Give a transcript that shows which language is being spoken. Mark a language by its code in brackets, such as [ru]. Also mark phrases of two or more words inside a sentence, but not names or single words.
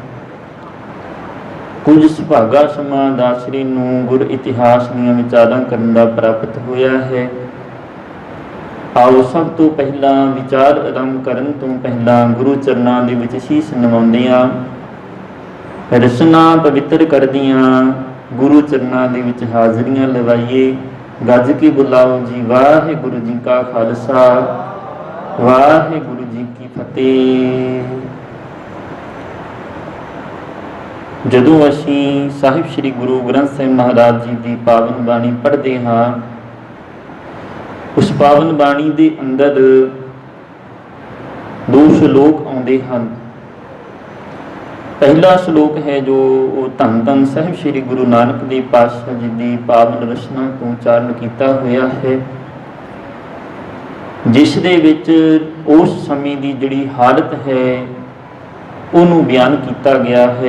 [pa] ਕੁਛ ਸੁਭਾਗਾ ਸਮਾਂ ਦਾਸਰੀ ਨੂੰ ਗੁਰ ਇਤਿਹਾਸ ਦੀਆਂ ਵਿਚਾਰਾਂ ਕਰਨ ਦਾ ਪ੍ਰਾਪਤ ਹੋਇਆ ਹੈ। ਆਓ ਸਭ ਤੋ ਪਹਿਲਾ ਵਿਚਾਰ ਆਰੰਭ ਕਰਨ ਤੋ ਪਹਿਲਾ ਗੁਰੂ ਚਰਨਾਂ ਦੇ ਵਿਚ ਸੀਸ ਨਿਵਾਉਂਦਿਆਂ ਰਸਨਾ ਪਵਿੱਤਰ ਕਰਦਿਆਂ ਗੁਰੂ ਚਰਨਾਂ ਦੇ ਵਿਚ ਹਾਜ਼ਰੀਆਂ ਲਵਾਈਏ। ਗੱਜ ਕੇ ਬੁਲਾਓ ਜੀ ਵਾਹਿਗੁਰੂ ਜੀ ਕਾ ਖ਼ਾਲਸਾ ਵਾਹਿਗੁਰੂ ਜੀ ਕੀ ਫ਼ਤਿਹ। ਜਦੋਂ ਅਸੀਂ ਸਾਹਿਬ ਸ੍ਰੀ ਗੁਰੂ ਗ੍ਰੰਥ ਸਾਹਿਬ ਮਹਾਰਾਜ ਜੀ ਕੀ ਪਾਵਨ ਬਾਣੀ ਪੜ੍ਹਤੇ ਹਾਂ, ਉਸ ਪਾਵਨ ਬਾਣੀ ਕੇ ਅੰਦਰ ਦੋ ਸਲੋਕ ਆਉਂਦੇ ਹਨ। [hi] पहला श्लोक है जो धन धन साहिब श्री गुरु नानक देव पातशाह जी की पावन रचना तो उचारण किया हुआ है, [pa] ਜਿਸ ਦੇ ਵਿਚ [hi] उस समय की जिहड़ी हालत है उन्होंने बयान किया गया है।